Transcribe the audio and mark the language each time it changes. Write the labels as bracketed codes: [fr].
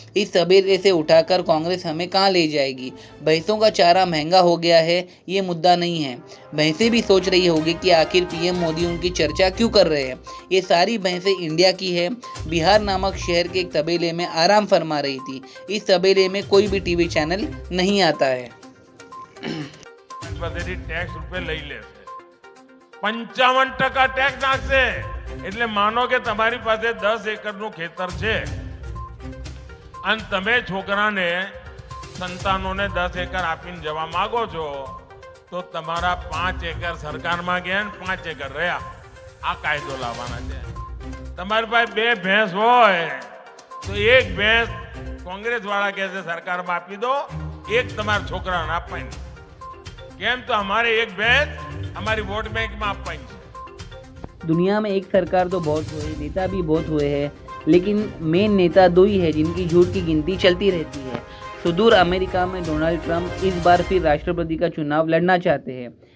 [hi] इस तबेले से उठाकर कांग्रेस हमें कहाँ ले जाएगी? भैंसों का चारा महंगा हो गया है, ये मुद्दा नहीं है। भैंसें भी सोच रही होगी कि आखिर पीएम मोदी उनकी चर्चा क्यों कर रहे हैं। ये सारी भैंसें इंडिया की है। बिहार नामक शहर के एक तबेले में आराम फरमा रही थी। इस तबेले में कोई भी टीवी चैनल नहीं आता है। [gu] ટેક્સ રૂપે લઈ લેશે 55% ટેક્સ નાખશે એટલે માનો કે તમારી પાસે 10 એકરનું ખેતર છે અને તમે છોકરાને સંતાનોને 10 એકર આપીને જવા માંગો છો તો તમારા 5 એકર સરકારમાં ગયા ને 5 એકર રહ્યા આ કાયદો લાવવાના છે। તમારી પાસે 2 ભેંસ હોય તો એક ભેંસ કોંગ્રેસ વાળા કહે છે સરકારમાં આપી દો, એક તમારા છોકરાને આપવાની। કેમ તો [hi] हमारे एक भैंस हमारी वोट बैंक में आप पाएंगे। दुनिया में एक सरकार तो बहुत हुए, नेता भी बहुत हुए हैं, लेकिन मेन नेता 2 ही है जिनकी झूठ की गिनती चलती रहती है। सुदूर अमेरिका में डोनाल्ड ट्रंप इस बार फिर राष्ट्रपति का चुनाव लड़ना चाहते हैं।